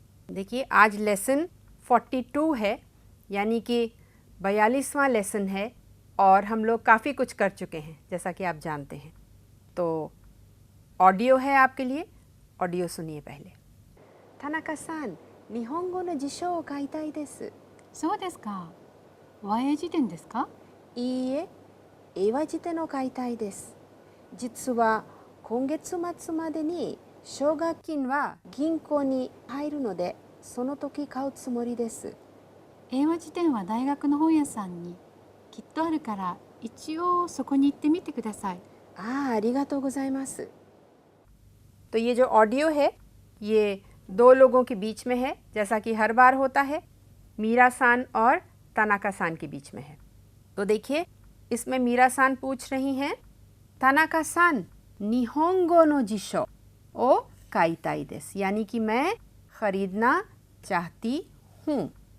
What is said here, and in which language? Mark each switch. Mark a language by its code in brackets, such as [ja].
[hi] देखिए, आज लेसन 42 है, यानी कि 42वां लेसन है, और हम लोग काफ़ी कुछ कर चुके हैं जैसा कि आप जानते हैं। तो ऑडियो है आपके लिए, ऑडियो सुनिए पहले। [ja] थानाका-सान, निहोंगो नो जिशो ओ काइताई देसु। そうですか。和英辞典ですか？いいえ、英和辞典を買いたいです。実は今月末までに奨学金は銀行に入るので、その時買うつもりです。英和辞典は大学の本屋さんにきっとあるから一応そこに行ってみてください。ありがとうございます。 [hi] तो ये जो ऑडियो है ये दो लोगों के बीच में है, जैसा कि हर बार होता है, मीरा सान और तानाका सान के बीच में है। तो देखिए, इसमें मीरा सान पूछ रही हैं, तानाका सान [ja] निहोंगो नो जिशो ओ काइताई देस, [hi] यानी कि मैं ख़रीदना चाहती हूँ।